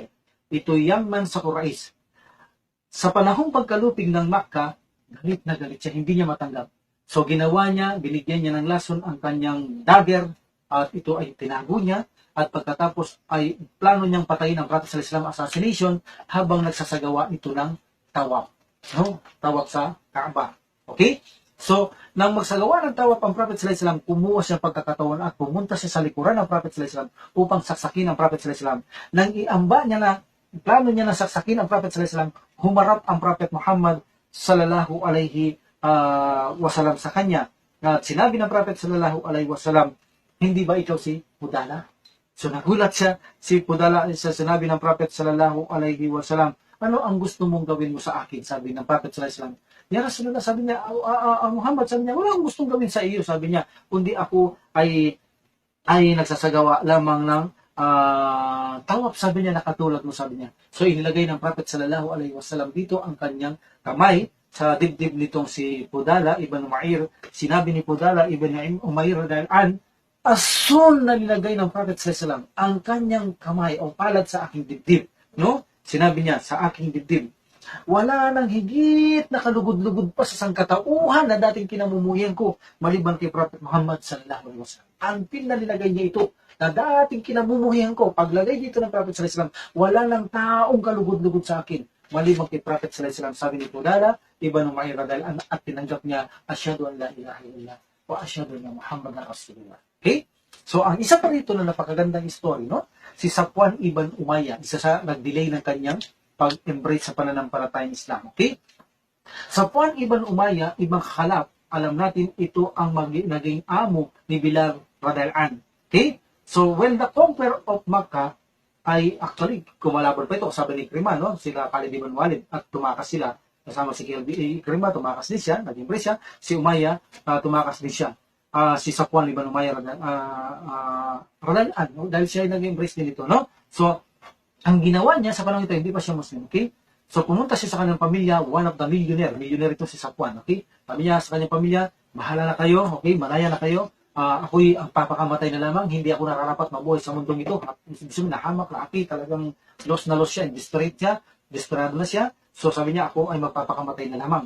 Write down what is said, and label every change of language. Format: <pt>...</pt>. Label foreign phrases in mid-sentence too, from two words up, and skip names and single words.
<tl>Ito</tl> <en>young man</en> <tl>sa Quraysh. Sa panahong pagkalupig ng Makkah, galit na galit siya, hindi niya matanggap. So ginawa niya, binigyan niya ng lason ang kanyang dagger at ito ay tinago niya at pagkatapos ay plano niyang patayin ang Prophet</tl> <ar>صلى الله عليه وسلم</ar> <tl>assassination habang nagsasagawa ito ng tawaf. No? Tawaf sa Kaaba. Okay? So, nang magsagawa ng tawaf ang Prophet</tl> <ar>صلى الله عليه وسلم,</ar> <tl>kumuha siya pagkakataon at pumunta siya sa likuran ng Prophet</tl> <ar>صلى الله عليه وسلم</ar> <tl>upang saksakin ang Prophet</tl> <ar>صلى الله عليه وسلم.</ar> <tl>Nang iamba niya na plano niya na saksakin ang Prophet</tl> <ar>صلى الله عليه وسلم,</ar> <tl>humarap ang Prophet Muhammad</tl> <ar>صلى الله عليه وسلم</ar> <tl>sa kanya. At sinabi ng Prophet</tl> <ar>صلى الله عليه وسلم,</ar> <tl>hindi ba ikaw si Fudala? So nagulat siya, si Fudala, sa sinabi ng Prophet</tl> <ar>صلى الله عليه وسلم,</ar> <tl>ano ang gusto mong gawin mo sa akin? Sabi ng Prophet</tl> <ar>صلى الله عليه وسلم. يا رسول الله,</ar> <tl>sabi niya, Muhammad, sabi niya, wala akong gustong gawin sa iyo, sabi niya, kundi ako ay nagsasagawa lamang ng tawaf, sabi niya, nakatulad mo, sabi niya. So inilagay ng Prophet</tl> <ar>صلى الله عليه وسلم</ar> <tl>dito ang kanyang kamay sa dibdib nitong si Fudala ibn Umair. Sinabi ni Fudala ibn Umair radhiyallahu as soon na nilagay ng Prophet sallallahu ang kanyang kamay o palad sa aking dibdib, no? Sinabi niya, sa aking dibdib, wala nang higit na kalugod-lugod pa sa sangkatauhan na dating kinamumuhian ko maliban kay Prophet Muhammad</tl> <ar>صلى الله عليه وسلم.</ar> <tl>Until na nilagay niya ito na dating kinamumuhian ko, paglagay dito ng Prophet</tl> <ar>صلى الله عليه وسلم,</ar> <tl>wala nang taong kalugod-lugod sa akin maliban kay Prophet</tl> <ar>صلى الله عليه وسلم.</ar> <tl>Sabi ni Fudala ibn Umair</tl> <ar>رضي الله عنه,</ar> <tl>at tinanggap niya,</tl> <ar>أشهد أن لا إله إلا الله وأشهد أن محمدا رسول الله.</ar> <tl>Okay? So ang isa pa rito na napakagandang story, no? Si Safwan ibn Umayyah, isa sa nag-delay ng kanyang pag-embrace sa pananampalatayang Islam. Okay? Safwan ibn Umayyah, ibang Khalaf, alam natin ito ang naging amo ni Bilal</tl> <ar>رضي الله عنه.</ar> <tl>Okay?</tl> <en>So when the conqueror of Makkah</en> <tl>ay actually kumalaban pa ito, sabi ni Ikrimah, no? Sila Khalid ibn Walid, at tumakas sila kasama si Ikrimah, tumakas din siya, nag-embrace siya. Si Umayyah, tumakas din siya. Si Safwan ibn Umayyah</tl> <ar>رضي الله عنه,</ar> <tl>dahil siya ay nag-embrace din ito, no? So ang ginawa niya sa panahon ito, hindi pa siya Muslim, okay? So pumunta siya sa kanyang pamilya,</tl> <en>one of the millionaire</en> <tl>ito si</tl> <en>Safwan, okay?</en> <tl>Sabi niya sa kanyang pamilya, bahala na kayo, okay? Malaya na kayo. Ako'y ang papakamatay na lamang, hindi ako nararapat mabuhay sa mundong ito. Gusto mo, nahamak na aki, talagang lost na lost siya, desperado na siya. So sabi niya, ako ay magpapakamatay na lamang.</tl>